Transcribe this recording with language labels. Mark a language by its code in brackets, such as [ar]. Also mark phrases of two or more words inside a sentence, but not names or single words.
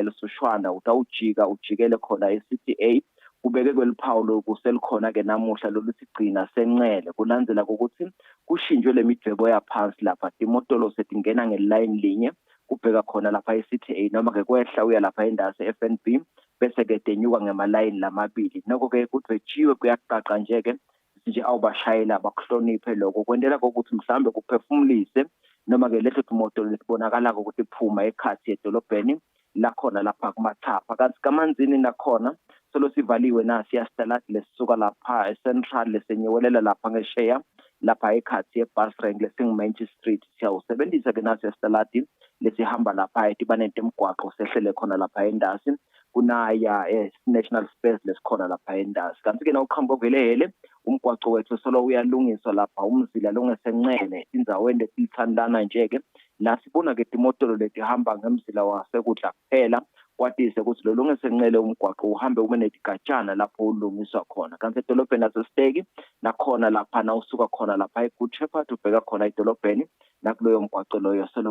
[ss] eLesushwana utawujika ujikele khona e-CTA kubeke kweliphawu lokuselikhona-ke namuhla lolu sigcina senqele kulandzela kokuthi kushintshwe le midwebo yaphansi lapha timotolo setingena ngelayini linye kubheka khona lapha e-CTA noma-ke kwehla uya lapha endasi FNB bese-ke tenyuka ngemalayini lamabili noko-ke kudwetshiwe kuyacaca nje-ke nje awubashayeli abakuhloniphe lokho kwentela kokuthi mhlambe kuphefumulise noma-ke leso timoto lesibonakala-ko ukuthi phuma ekhathi edolobheni lakhona lapha kumathapha kanti kamanzini nakhona solo sivaliwe nasi yasitaladi lesisuka lapha e-Central lesenyewelela lapha ngesheya lapha ekhathi ye- [en] bus rank [ss] lesingu-Main Street siyawusebenzisa-ke nasi yasitaladi lesihamba lapha etibaneni temgwaqo sehlele khona lapha endasi kunaya [en] national space [ss] lesikhona lapha endasi kanti-ke nawuqhamuka ovelehele umgwaqo wethu solo uyalungiswa lapha umzila longesenqele indzaweni letilithandana nje-ke la sibona-ke timotolo letihamba ngemzila wasekudla kuphela kwatise ukuthi lo longesenqele umgwaqo uhambe ube netigatshana lapho ulungiswa khona kanti edolobheni lasesiteki nakhona lapha nawusuka khona lapha e-Good Shepherd ubheka khona edolobheni nakuloyo mgwaqo loyo solo